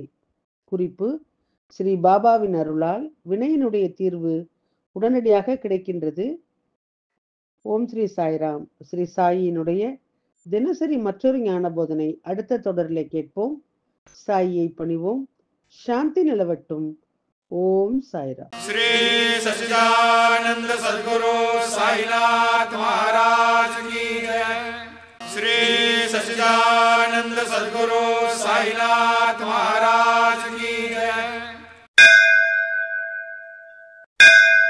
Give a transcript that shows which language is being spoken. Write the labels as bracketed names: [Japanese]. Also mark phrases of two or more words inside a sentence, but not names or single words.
[Tamil] குறிப்பு: ஸ்ரீ பாபாவின் அருளால் வினையினுடைய தீர்வு உடனடியாக கிடைக்கின்றது. ஓம் ஸ்ரீ சாய்ராம். ஸ்ரீ சாயினுடைய தினசரி மற்றொரு ஞான போதனை அடுத்த தொடரிலே கேட்போம். சாயியை பணிவோம். சாந்தி நிலவட்டும். ஓம் சாய்ராம். [Hindi] श्री सच्चिदानंद सद्गुरु साईनाथ महाराज की जय। श्री सच्चिदानंद सद्गुरु साईनाथ महाराज की जय।